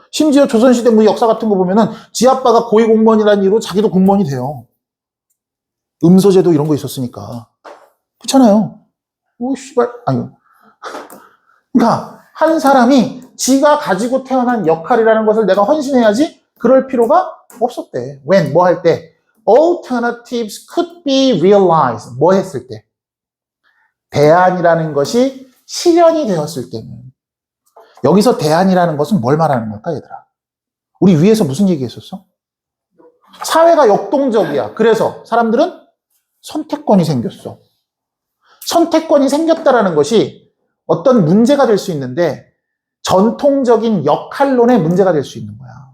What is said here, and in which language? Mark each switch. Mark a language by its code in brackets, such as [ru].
[ko] 심지어 조선시대 뭐 역사 같은 거 보면은 지 아빠가 고위공무원이라는 이유로 자기도 공무원이 돼요. 음소제도 이런 거 있었으니까. 그렇잖아요. 오, 씨발. 아유. 그러니까 한 사람이 지가 가지고 태어난 역할이라는 것을 내가 헌신해야지 그럴 필요가 없었대. when, 뭐 할 때? [en] alternatives could be realized. [ko] 뭐 했을 때? 대안이라는 것이 실현이 되었을 때는. 여기서 대안이라는 것은 뭘 말하는 걸까, 얘들아? 우리 위에서 무슨 얘기했었어? 사회가 역동적이야. 그래서 사람들은 선택권이 생겼어. 선택권이 생겼다라는 것이 어떤 문제가 될 수 있는데 전통적인 역할론의 문제가 될 수 있는 거야.